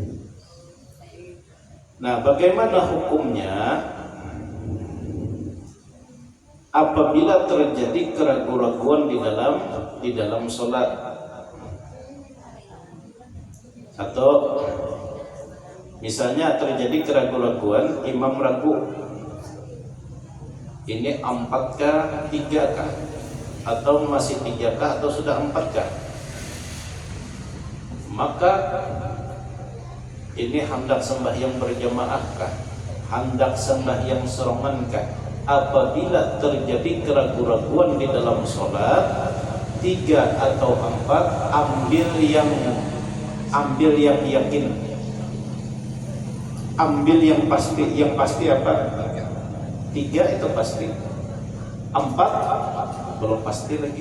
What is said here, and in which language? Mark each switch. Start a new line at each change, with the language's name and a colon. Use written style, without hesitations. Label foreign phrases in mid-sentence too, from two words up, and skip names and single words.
Indonesian: Nah, bagaimana hukumnya apabila terjadi keraguan-raguan di dalam sholat, atau misalnya terjadi keraguan-raguan, imam ragu, ini 4kah, 3kah, atau masih 3kah, atau sudah 4kah, maka ini hendak sembahyang berjamaahkah, hendak sembahyang serongankah? Apabila terjadi keraguan-raguan di dalam sholat 3 atau 4, ambil yang yakin, ambil yang pasti. Yang pasti apa? 3 itu pasti, 4 belum pasti lagi.